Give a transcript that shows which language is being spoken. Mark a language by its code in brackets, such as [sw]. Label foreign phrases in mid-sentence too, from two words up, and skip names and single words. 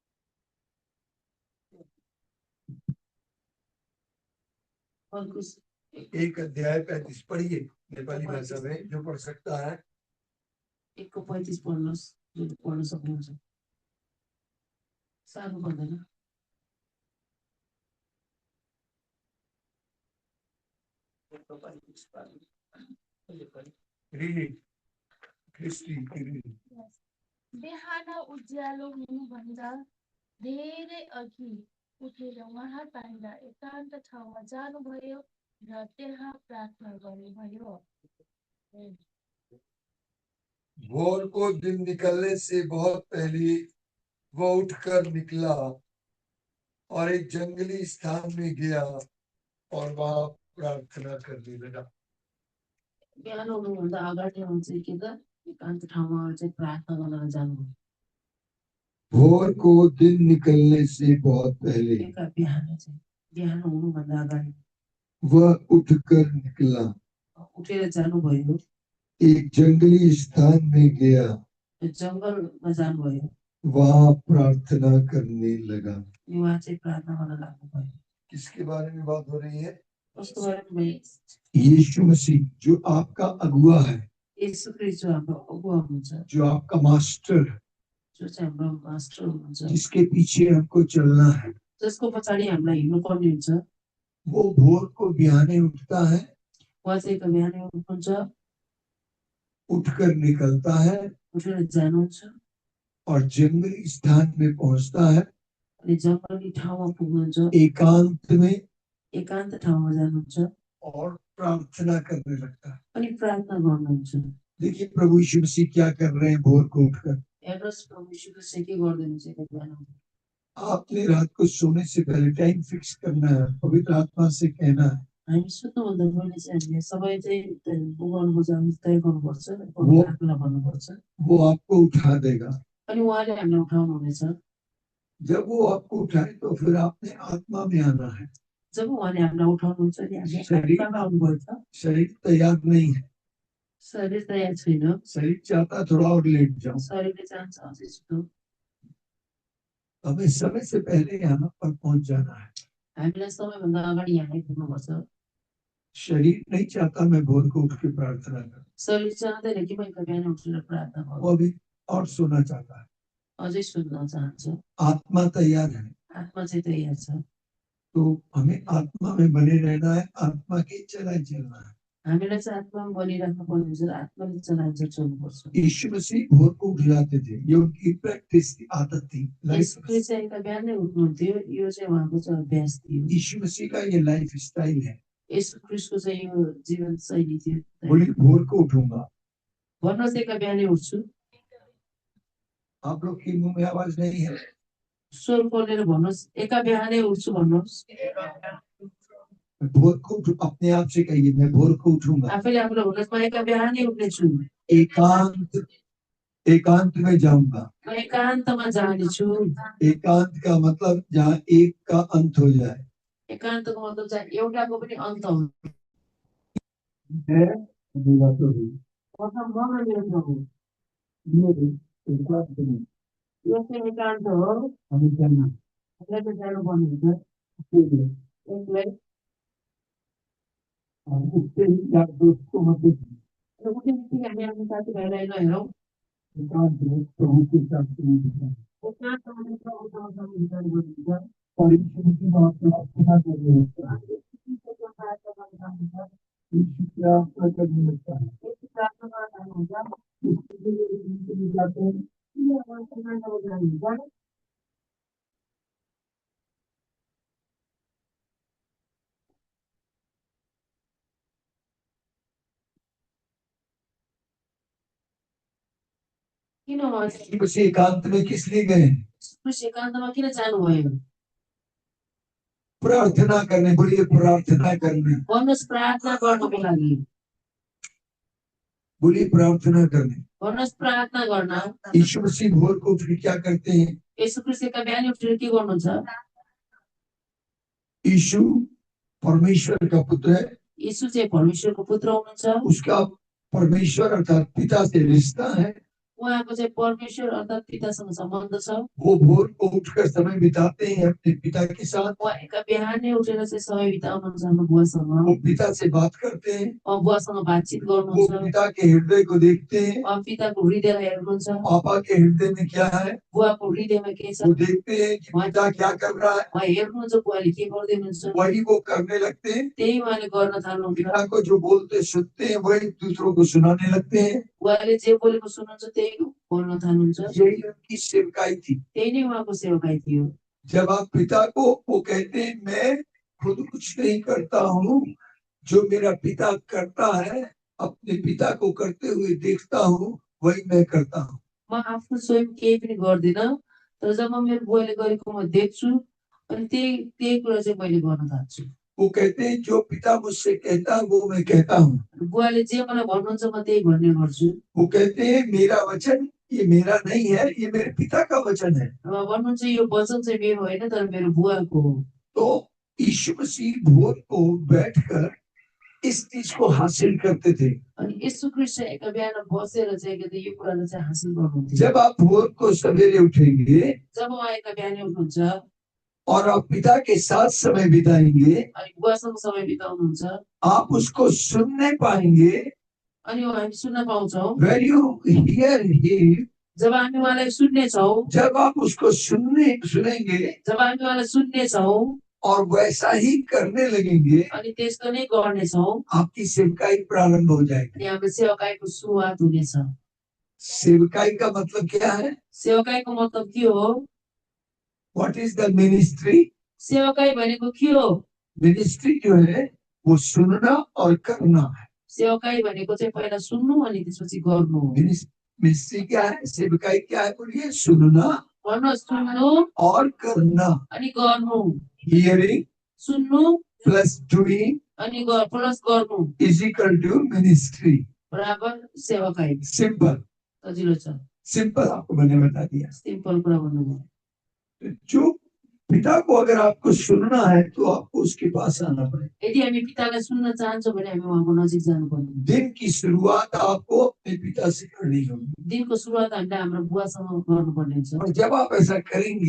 [hi] 35 एक अध्याय 35 पढ़िए नेपाली भाषा में, जो पढ़ सकता है। [ne] 1:35 पढ्नुहोस्, जो पढ्न सक्नुहुन्छ। साह्रो पर्दैन। बिहान उज्यालो हुनुभन्दा धेरै अघि उठेर उहाँ बाहिर एकान्त ठाउँमा जानुभयो र त्यहाँ प्रार्थना गर्नुभयो। [hi] भोर को दिन निकलने से बहुत पहले वह उठकर निकला और एक जंगली स्थान में गया और वहां प्रार्थना करने लगा। [ne] बिहान हुनुभन्दा अगाडि चाहिँ के त एकान्त ठाउँमा चाहिँ प्रार्थना गर्न जानुभयो। [hi] भोर को दिन निकलने से बहुत पहले [ne] बिहान हुनुभन्दा अगाडि [hi] वह उठकर निकला, [ne] उठेर जानुभयो, [hi] एक जंगली स्थान में गया, [ne] जंगलमा जानुभयो, [hi] वहां प्रार्थना करने लगा। [ne] वहाँ चाहिँ प्रार्थना गर्न लाग्नुभयो। [hi] किसके बारे में बात हो रही है? उसको बारे में यीशु मसीह जो आपका अगुआ है, [ne] यीशु ख्रीष्ट जो हाम्रो अगुवा हुनुहुन्छ, [hi] जो आपका मास्टर, [ne] जो चाहिँ हाम्रो मास्टर हुनुहुन्छ, [hi] जिसके पीछे हमको चलना है, [ne] जसको पछाडि हामीलाई हिँड्नु पर्ने हुन्छ, [hi] वो भोर को बिहाने उठता है, [ne] उहाँ चाहिँ बिहानै उठ्नुहुन्छ, [hi] उठकर निकलता है [ne] उठेर जानुहुन्छ [hi] और जंगली स्थान में पहुंचता है, [ne] अनि जंगली ठाउँमा पुग्नुहुन्छ, एकान्त ठाउँमा जानुहुन्छ [hi] और प्रार्थना करने लगता है। [ne] अनि प्रार्थना गर्नुहुन्छ। [hi] देखिए प्रभु यीशु मसीह क्या कर रहे हैं भोर को उठकर। [ne] हेर्नुहोस् प्रभु यीशु मसीह के गर्दैनुहुन्छ बिहान। [hi] आपने रात को सोने से पहले [en] time fix [hi] करना है, पवित्र आत्मा से कहना है। [ne] हामी सुत्नुभन्दा पहिले चाहिँ हामीले सबै चाहिँ गर्नुपर्छ, हामी तय गर्नुपर्छ, प्रार्थना गर्नुपर्छ। [hi] वो आपको उठा देगा। [ne] अनि उहाँले हामीलाई उठाउनुहुनेछ। [hi] जब वो आपको उठाए तो फिर आपने आत्मा में आना है। [ne] जब उहाँले हामीलाई उठाउनुहुन्छ नि हामी आत्मामा आउनुपर्छ। [hi] शरीर तैयार नहीं है, [ne] शरीर तयार छैन। [hi] शरीर चाहता थोड़ा और लेट जाओ, [ne] शरीरले चाहन्छ अझै सुतौँ। [hi] हमें समय से पहले यहाँ पर पहुंच जाना है। [ne] हामीलाई समयभन्दा अगाडि यहाँ आइपुग्नुपर्छ। [hi] शरीर नहीं चाहता मैं भोर को उठ के प्रार्थना करूं, [ne] शरीर चाहँदैन कि मैं बिहान उठेर प्रार्थना गरौँ, [hi] वो अभी और सोना चाहता है। [ne] अझै सुत्न चाहन्छ। [hi] आत्मा तैयार है, [ne] आत्मा चाहिँ तयार छ। [hi] तो हमें आत्मा में बने रहना है, आत्मा के चलाए चलना है। [ne] हामीलाई चाहिँ आत्मामा बनिराख्नु पर्ने हुन्छ, आत्माले चलाएर चल्नुपर्छ। [hi] यीशु मसीह भोर को उठ जाते थे, ये उनकी प्रैक्टिस की आदत थी। [ne] यसले चाहिँ बिहानै उठ्नुहुन्थ्यो, यो चाहिँ उहाँको चाहिँ अभ्यास थियो। [hi] यीशु मसीह का ये [en] life style [hi] है। [ne] यीशु ख्रीष्टको चाहिँ यो जीवन शैली थियो। [hi] बोली भोर को उठूंगा। [ne] भन्नुहोस् एका बिहानै उठ्छु। [hi] आप लोग की मुंह में आवाज नहीं है, [ne] स्वर खोलेर भन्नुहोस् एका बिहानै उठ्छु भन्नुहोस्। [hi] भोर को उठूं, अपने आप से कहिए मैं भोर को उठूंगा। [ne] आफैले आफ्नो भन्नुहोस् म एका बिहानै उठ्नेछु। [hi] एकांत में जाऊंगा। [ne] म एकान्तमा जानेछु। [hi] एकांत का मतलब जहाँ एक का अंत हो जाए। [ne] एकान्तको मतलब चाहिँ एउटाको पनि अन्त हुन्छ। यो चाहिँ एकान्त हो। हामीलाई चाहिँ जानुपर्ने हुन्छ। एक्लै [hi] उससे या दोस्तों मध्य [ne] हामी आफ्नो साथीभाइलाई नहेरौँ। [hi] एकांत में प्रभु के साथ [ne] एकान्तमा चाहिँ प्रभुसँग विचार गर्नुहुन्छ। [hi] और ईश्वर की बात प्रार्थना करने लगता है। ईश्वर की प्रार्थना करने लगता है। [ne] प्रार्थना गर्नुहुन्छ। [hi] जाते हैं बस एकांत में किस लिए गए? [ne] एकान्तमा किन जानुभयो? [hi] प्रार्थना करने, बोलिए प्रार्थना करने। [ne] भन्नुहोस् प्रार्थना गर्नको लागि। [hi] बोलिए प्रार्थना करने। [ne] भन्नुहोस् प्रार्थना गर्न। [hi] यीशु मसीह भोर को उठ क्या करते हैं? [ne] यीशु ख्रीष्टका बिहान उठेर के गर्नुहुन्छ? [hi] यीशु परमेश्वर का पुत्र है। [ne] यीशु चाहिँ परमेश्वरको पुत्र हुनुहुन्छ। [hi] उसका परमेश्वर अर्थात पिता से रिश्ता है। [ne] उहाँको चाहिँ परमेश्वर अर्थात् पितासँग सम्बन्ध छ। [hi] वो भोर को उठकर समय बिताते हैं अपने पिता के साथ, [ne] उहाँ एका बिहानै उठेर चाहिँ समय बिताउनुहुन्छ हाम्रो बुवासँग। [hi] वो पिता से बात करते हैं, [ne] उहाँ बुवासँग बातचित [hi] वो [ne] गर्नुहुन्छ। [hi] पिता के हृदय को देखते हैं, [ne] उहाँ पिताको हृदयलाई हेर्नुहुन्छ। [hi] पापा के हृदय में क्या है [ne] बुवाको हृदयमा के छ [hi] वो देखते हैं कि पिता क्या कर रहा है, [ne] उहाँ हेर्नुहुन्छ बुवाले के गर्दै हुनुहुन्छ, [hi] वही वो करने लगते हैं। [ne] त्यही उहाँले गर्न थाल्नुहुन्छ। [hi] पिता को जो बोलते सुनते हैं वही दूसरों को सुनाने लगते हैं। [ne] उहाँले जे बोलेको सुन्नुहुन्छ त्यही बोल्न थाल्नुहुन्छ। [hi] यही उनकी सेवकाई थी। [ne] त्यही नै उहाँको सेवकाई थियो। [hi] जब आप पिता को वो कहते हैं मैं खुद कुछ नहीं करता हूँ, जो मेरा पिता करता है अपने पिता को करते हुए देखता हूँ वही मैं करता हूँ। [ne] म आफ्नो स्वयं केही पनि गर्दिनँ, तर जब मेरो बुवाले गरेको म देख्छु अनि त्यही त्यही कुरा चाहिँ मैले गर्न थाल्छु। [hi] वो कहते हैं जो पिता मुझसे कहता है वो मैं कहता हूँ। [ne] बुवाले जे मलाई भन्नुहुन्छ म त्यही भन्ने गर्छु। [hi] वो कहते हैं मेरा वचन ये मेरा नहीं है, ये मेरे पिता का वचन है। [ne] र भन्नुहुन्छ यो वचन चाहिँ मेरो होइन तर मेरो बुवाको हो। [hi] तो यीशु मसीह भोर को बैठकर इस चीज को हासिल करते थे। [ne] अनि यीशु ख्रीष्ट एका बिहान बसेर चाहिँ के यो कुरालाई चाहिँ हासिल गर्नुहुन्थ्यो। [hi] जब आप भोर को सवेरे उठेंगे [ne] जब उहाँ एका बिहानै उठ्नुहुन्छ [hi] और आप पिता के साथ समय बिताएंगे, [ne] अनि बुवासँग समय बिताउनुहुन्छ, [hi] आप उसको सुनने पाएंगे। [ne] अनि हामी सुन्न पाउँछौँ। [en] When you hear him, [ne] जब हामी उहाँलाई सुन्नेछौँ, [hi] जब आप उसको सुनेंगे [ne] जब हामी उहाँलाई सुन्नेछौँ [hi] और वैसा ही करने लगेंगे, [ne] अनि त्यस्तो नै गर्नेछौँ, [hi] आपकी सेवकाई प्रारंभ हो जाएगी। [ne] अनि हाम्रो सेवकाईको सुरुवात हुनेछ। [hi] सेवकाई का मतलब क्या है? [ne] सेवकाईको मतलब के हो? [en] What is the ministry? [ne] सेवकाई भनेको के हो? [hi] मिनिस्ट्री जो है वो सुनना और करना है। [ne] सेवकाई भनेको चाहिँ पहिला सुन्नु अनि त्यसपछि गर्नु हो। [hi] मिनिस्ट्री क्या है, सेवकाई क्या है बोलिए? सुनना [ne] भन्नुहोस्, सुन्नु [hi] और करना। [ne] अनि गर्नु। [en] हियरिंग [ne] सुन्नु [en] plus doing [ne] अनि प्लस गर्नु [en] is equal to ministry. [ne] बराबर सेवकाई। [hi] सिंपल [ne] सजिलो छ। [hi] सिंपल आपको मैंने बता दिया। [ne] सिंपल कुरा भन्नुभयो। [hi] जो पिता को अगर आपको सुनना है तो आपको उसके पास आना पड़ेगा। [ne] यदि हामी पितालाई सुन्न चाहन्छौँ भने हामी उहाँको नजिक जानुपर्ने। [hi] दिन की शुरुआत आपको अपने पिता से करनी होगी। [ne] दिनको सुरुवात हामीले हाम्रो बुवासँग गर्नुपर्ने हुन्छ। [hi] और जब आप ऐसा करेंगे,